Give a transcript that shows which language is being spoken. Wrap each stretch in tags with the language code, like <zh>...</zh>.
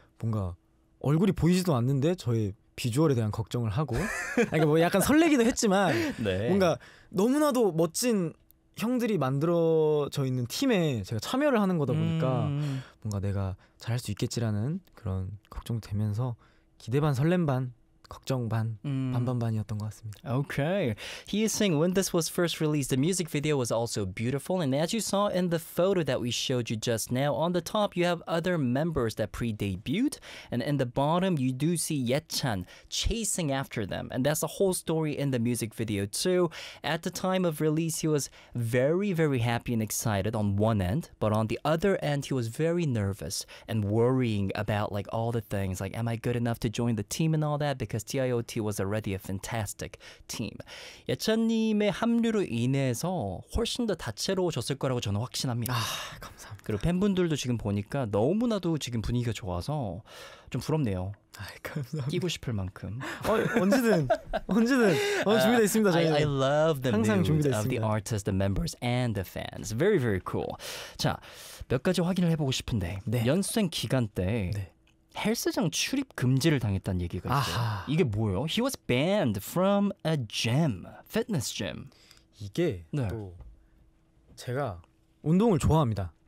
<ko>뭔가 얼굴이 보이지도 않는데 저의 비주얼에 대한 걱정을 하고 그러니까 뭐 약간 설레기도 했지만 네. 뭔가 너무나도 멋진 형들이 만들어져 있는 팀에 제가 참여를 하는 거다 보니까 뭔가 내가 잘할 수 있겠지라는 그런 걱정도 되면서 기대 반 설렘 반 걱정 반, 반반반이었던 것 같습니다.</ko> <en>Okay. He is saying when this was first released, the music video was also beautiful. And as you saw in the photo that we showed you just now, on the top, you have other members that pre-debuted. And in the bottom, you do see Yechan chasing after them. And that's the whole story in the music video too. At the time of release, he was very, very happy and excited on one end. But on the other end, he was very nervous and worrying about like all the things. Like, am I good enough to join the team and all that? Because TIOT was already a fantastic team.</en> <ko>예찬님의 합류로 인해서 훨씬 더 다채로워졌을 거라고 저는 확신합니다. 아, 감사합니다. 그리고 팬분들도 지금 보니까 너무나도 지금 분위기가 좋아서 좀 부럽네요. 아, 감사합니다. 끼고 싶을 만큼. 어, 언제든 언제든 준비되어 있습니다. 저희는.</ko> <en>I love the mood of the artists, the members, and the fans. Very, very cool.</en> <ko>자, 몇 가지 확인을 해보고 싶은데 네. 연수생 기간 때 네. 헬스장 출입 금지를 당했다는 얘기가 있어요. 아하. 이게 뭐예요?</ko> <en>He was banned from a gym, fitness gym.</en> <ko>이게 네. 또 제가 운동을 좋아합니다.</ko>